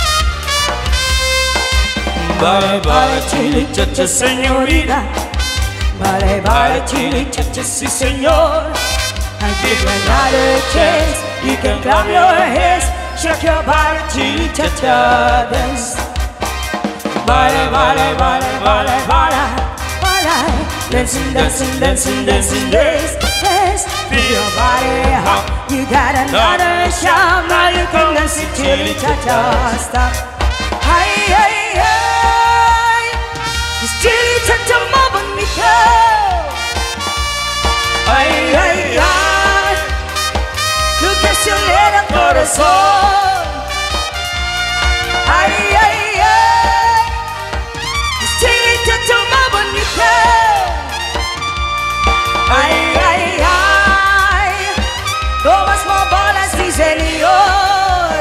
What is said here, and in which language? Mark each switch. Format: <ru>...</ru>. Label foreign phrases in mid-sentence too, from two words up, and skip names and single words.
<en>Bye bye chili cha cha señorita.</en> <es>Bale, bale, chili, cha-cha, si, senor.</es> <en>I give you another chance. You can clap your hands, shake your body, chili, cha-cha, dance.</en> <es>Bale, bale, bale, bale, bale, bale.</es> <en>Dancing, dancing, dancing, dancing, dance, dance. Feel your body hot. You got another shot. Now you can dance it, chili, cha-cha, stop. Hi, hi, hi. It's chili, cha-cha,</en> <es>bonito. Ay, ay, ay, lo que acelera el corazón. Ay, ay, ay, es chilita más bonita. Ay, ay, ay, tomas más balas, sí, señor.</es>